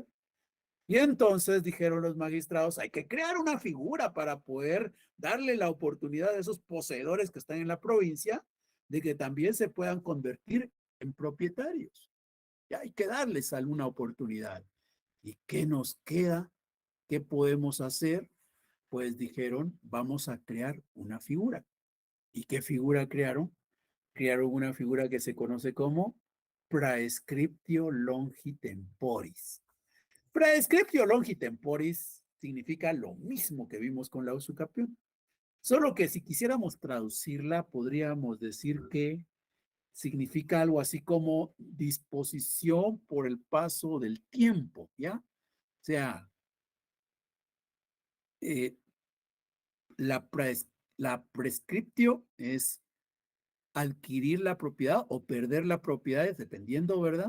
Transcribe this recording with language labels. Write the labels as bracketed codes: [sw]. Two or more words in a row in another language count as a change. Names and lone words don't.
[es] Y entonces dijeron los magistrados, hay que crear una figura para poder darle la oportunidad a esos poseedores que están en la provincia de que también se puedan convertir en propietarios. Y hay que darles alguna oportunidad. ¿Y qué nos queda? ¿Qué podemos hacer? Pues dijeron, vamos a crear una figura. ¿Y qué figura crearon? Crearon una figura que se conoce como [la] praescriptio longi temporis. Praescriptio longi temporis [es] significa lo mismo que vimos con la usucapión. Solo que si quisiéramos traducirla, podríamos decir que significa algo así como disposición por el paso del tiempo, ¿ya? O sea, eh, la prescriptio es adquirir la propiedad o perder la propiedad, dependiendo, ¿verdad?